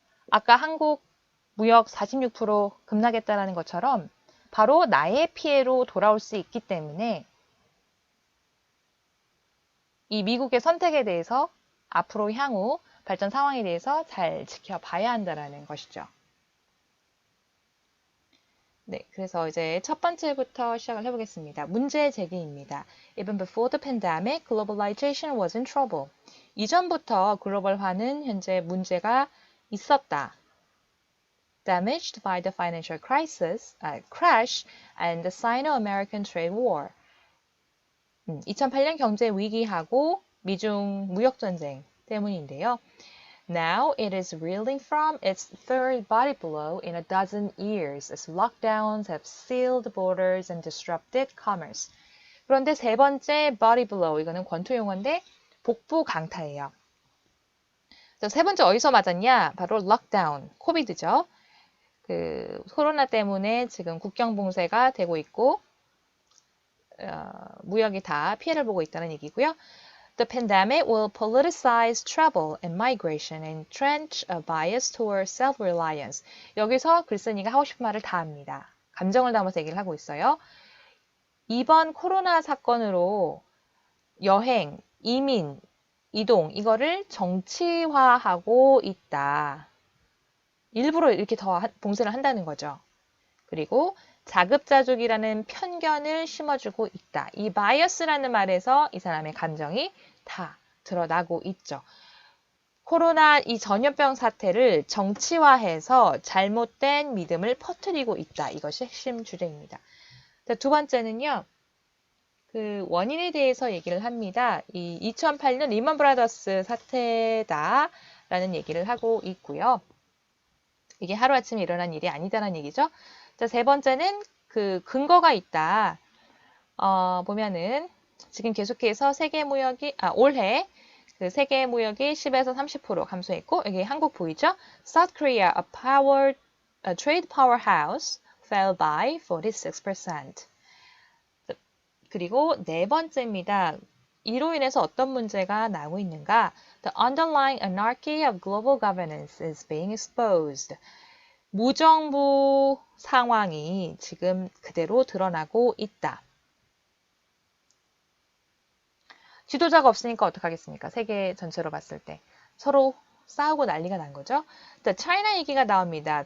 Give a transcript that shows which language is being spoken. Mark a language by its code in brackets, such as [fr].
[ko] 아까 한국 무역 46% 급락했다는 것처럼 바로 나의 피해로 돌아올 수 있기 때문에 이 미국의 선택에 대해서 앞으로 향후 발전 상황에 대해서 잘 지켜봐야 한다는 것이죠. 네, 그래서 이제 첫 번째부터 시작을 해보겠습니다. 문제 제기입니다. [en] Even before the pandemic, globalization was in trouble. [ko] 이전부터 글로벌화는 현재 문제가 있었다. [en] Damaged by the financial crash and the Sino-American trade war. [ko] 2008년 경제 위기하고 미중 무역 전쟁 때문인데요. [en] Now it is reeling from its third body blow in a dozen years as lockdowns have sealed borders and disrupted commerce. [ko] 그런데 세 번째 [en] body blow, [ko] 이거는 권투 용어인데 복부 강타예요. 세 번째 어디서 맞았냐? 바로 록다운, 코비드죠. 그 코로나 때문에 지금 국경 봉쇄가 되고 있고 무역이 다 피해를 보고 있다는 얘기고요. [en] The pandemic will politicize travel and migration and entrench a bias toward self-reliance. [ko] 여기서 글쓴이가 하고 싶은 말을 다 합니다. 감정을 담아서 얘기를 하고 있어요. 이번 코로나 사건으로 여행, 이민, 이동 이거를 정치화하고 있다. 일부러 이렇게 더 봉쇄를 한다는 거죠. 그리고 자급자족이라는 편견을 심어주고 있다. 이 바이어스라는 말에서 이 사람의 감정이 다 드러나고 있죠. 코로나 이 전염병 사태를 정치화해서 잘못된 믿음을 퍼뜨리고 있다. 이것이 핵심 주제입니다. 두 번째는요. 그 원인에 대해서 얘기를 합니다. 이 2008년 리먼 브라더스 사태다라는 얘기를 하고 있고요. 이게 하루아침에 일어난 일이 아니다라는 얘기죠. 자, 세 번째는 그 근거가 있다. 보면은 지금 계속해서 올해 그 세계 무역이 10에서 30% 감소했고, 여기 한국 보이죠? [en] South Korea, a trade powerhouse, fell by 46%. [ko] 그리고 네 번째입니다. 이로 인해서 어떤 문제가 나오고 있는가? [en] The underlying anarchy of global governance is being exposed. [ko] 무정부 상황이 지금 그대로 드러나고 있다. 지도자가 없으니까 어떡하겠습니까? 세계 전체로 봤을 때. 서로 싸우고 난리가 난 거죠. The China 얘기가 나옵니다.